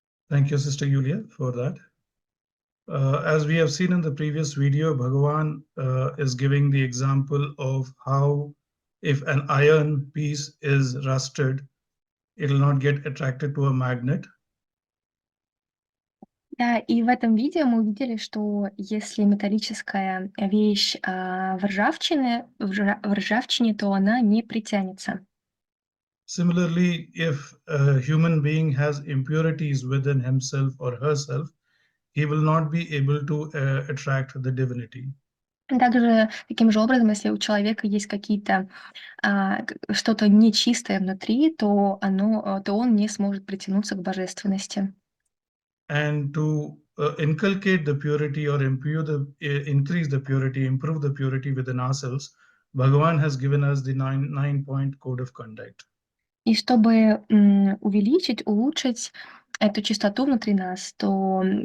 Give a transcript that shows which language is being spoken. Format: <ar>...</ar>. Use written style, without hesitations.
<en>Thank you, Sister Yulia, for that. As we have seen in the previous video, Bhagavan is giving the example of how if an iron piece is rusted, it will not get attracted to a magnet.</en> <ru>Да, и в этом видео мы увидели, что если металлическая вещь в ржавчине, то она не притянется.</ru> <en>Similarly, if a human being has impurities within himself or herself, he will not be able to attract the divinity.</en> <ru>Также, таким же образом, если у человека есть какие-то что-то нечистое внутри, то он не сможет притянуться к божественности.</ru> <en>And to inculcate the purity or increase the purity, improve the purity within ourselves, Bhagavan has given us the nine-point code of conduct.</en> <ru>И чтобы увеличить, улучшить эту чистоту внутри нас, то</ru>